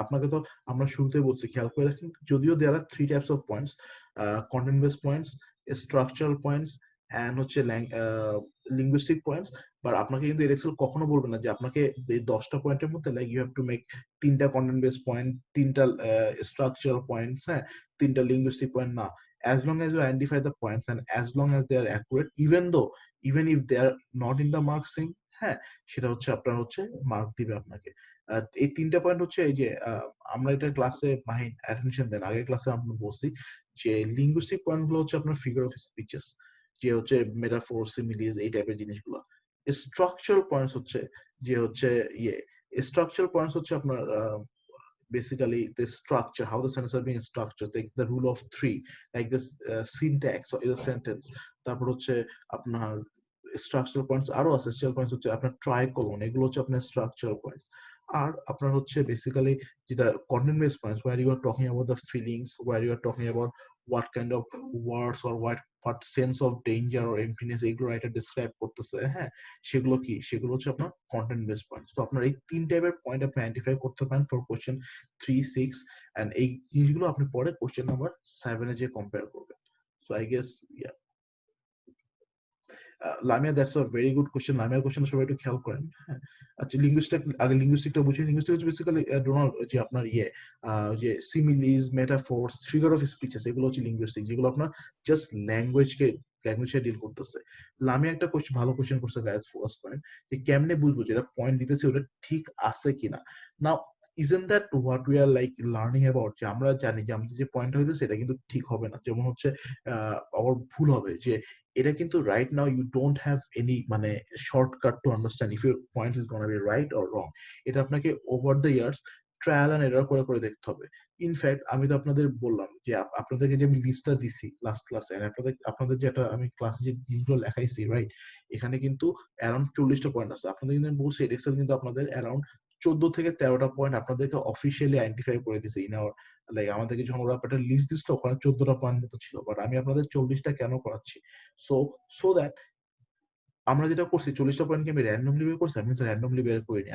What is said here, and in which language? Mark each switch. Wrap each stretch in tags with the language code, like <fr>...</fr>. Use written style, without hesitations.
<bn>আপনাকে তো আমরা শুরুতে বলছি, খেয়াল করে দেখেন, যদিও</bn> <en>there are three types of points,</en> <bn>content base points, structural points, and হচ্ছে লিঙ্গুইস্টিক পয়েন্টস, বাট আপনাকে কিন্তু এক্সেল কখনো বলবে না যে আপনাকে এই 10টা পয়েন্টের মধ্যে</bn> <en>like you have to make</en> <bn>3টা কন্টেন্ট বেস পয়েন্ট, 3টা স্ট্রাকচারাল পয়েন্টস, হ্যাঁ, 3টা লিঙ্গুইস্টিক পয়েন্ট, না।</bn> <en>As long as you identify the points and as long as they are accurate, even if they are not in the mark thing, হ্যাঁ,</en> <bn>সেটা হচ্ছে আপনার হচ্ছে মার্ক দিবে আপনাকে। এই 3টা পয়েন্ট হচ্ছে এই যে আমরা এটা ক্লাসে মাহিন অ্যাটেনশন দেন, আগের ক্লাসে আমরা বলছি যে লিঙ্গুইস্টিক পয়েন্ট গুলো হচ্ছে আপনার ফিগার অফ স্পিচেস, যে হচ্ছে মেটাফোর, সিমিলিজ, এই টাইপের জিনিসগুলো। স্ট্রাকচারাল পয়েন্টস হচ্ছে যে হচ্ছে ইয়ে স্ট্রাকচারাল পয়েন্টস হচ্ছে আপনার</bn> <en>basically the structure, how the sentences are being structured, like the rule of three, like this syntax or the sentence,</en> <bn>তারপর হচ্ছে আপনার স্ট্রাকচারাল পয়েন্টস আরো আছে, স্ট্রাকচারাল পয়েন্টস হচ্ছে আপনার ট্রাইকোলন, এগুলো হচ্ছে আপনার স্ট্রাকচারাল পয়েন্টস। আর আপনার হচ্ছে বেসিক্যালি যেটা content base points,</bn> <en>where you are talking about the feelings, where you are talking about what kind of words or what sense of danger or emptiness</en> <bn>এগুলো writer describe করতেছে, হ্যাঁ, সেগুলো কি, সেগুলো হচ্ছে আপনার কন্টেন্ট বেস পয়েন্টস। তো আপনার এই 3 টাইপের পয়েন্ট আপনি আইডেন্টিফাই করতে পারেন ফর কোশ্চেন 3, 6, এন্ড এই জিনিসগুলো আপনি পরে কোশ্চেন নাম্বার 7 এ যে কম্পেয়ার করবেন।</bn> <en>So I guess yeah, Lamia, that's a very good question.</en> <bn>লামিয়ার কোশ্চেনটা সবাই একটু খেয়াল করেন, হ্যাঁ। আচ্ছা, আগে লিঙ্গুইস্টিকটা বুঝি। লিঙ্গুইস্টিক হচ্ছে বেসিক্যালি ডোনাল্ড, যে আপনার যে সিমিলিজ, মেটাফোরস, ফিগার অফ স্পিচেস, এগুলো হচ্ছে লিঙ্গুইস্টিক, যেগুলো আপনার জাস্ট ল্যাঙ্গুয়েজে ডিল করতেছে। লামিয়া একটা কোশ্চেন, ভালো কোশ্চেন করছে গাইস, ফার্স্ট পয়েন্ট, যে কেমনে বুঝবো যেটা পয়েন্ট দিতেছে ওটা ঠিক আছে কিনা। নাও,</bn> <en>isn't that what we are like learning about,</en> <bn>যে আমরা জানি যে আমাদের যে পয়েন্ট হইতেছে এটা কিন্তু ঠিক হবে না, যেমন হচ্ছে আবার ভুল হবে, যে এটা কিন্তু</bn> <en>right now you don't have any</en> <bn>মানে</bn> <en>shortcut to understand if your point is gonna be right or wrong.</en> <bn>এটা আপনাকে</bn> <en>over the years</en> <bn>trial and error করে করে দেখতে হবে। ইনফ্যাক্ট আমি তো আপনাদের বললাম যে আপনাদেরকে যে আমি লিস্টটা দিছি লাস্ট ক্লাসে, আপনাদের যেটা আমি ক্লাসে যে জিনিসগুলো লেখাইছি, রাইট, এখানে কিন্তু অ্যারাউন্ড 40টা পয়েন্ট আছে। আপনাদের কিন্তু আমি বলছি এক্সেল কিন্তু আপনাদের অ্যারাউন্ড 14 থেকে 13টা পয়েন্ট আপনাদেরকে অফিসিয়ালি আইডেন্টিফাই করে দিছে ইন আওয়ার, লাইক আমাদেরকে যখন ওরা একটা লিস্ট দিছিল ওখানে 14টা পয়েন্ট মতো ছিল, বাট আমি আপনাদের 40টা কেন করাচ্ছি, সো দ্যাট আমরা যেটা করছি 40টা পয়েন্টকে আমি র্যান্ডমলি বের করছি, আমি তো র্যান্ডমলি বের করিনি।</bn>